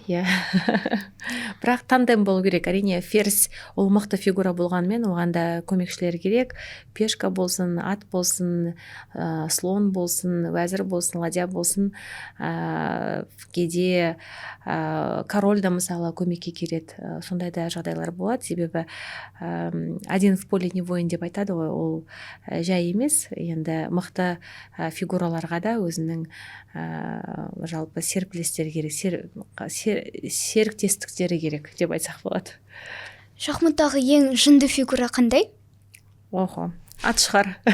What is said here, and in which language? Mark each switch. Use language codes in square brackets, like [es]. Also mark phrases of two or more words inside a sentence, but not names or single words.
[kk] Бірақ тандем болу керек. Әрине ферзь ол мықты фигура болғанмен оған да көмекшілер керек. Пешка болсын, ат болсын, слон болсын, вәзір болсын, ладья болсын, кейде король да мысалы көмекке келеді. Сондай да жағдайлар болады. Себебі [ru] один в поле не воин [kk] деп айтады ғой, ол жай емес. Енді мықты фигураларға да өзінің жалпы серпілістері керек, серіктестіктері керек деп айтсақ болады. Шахматтағы ең жынды фигура қандай? Охо, ат шығар.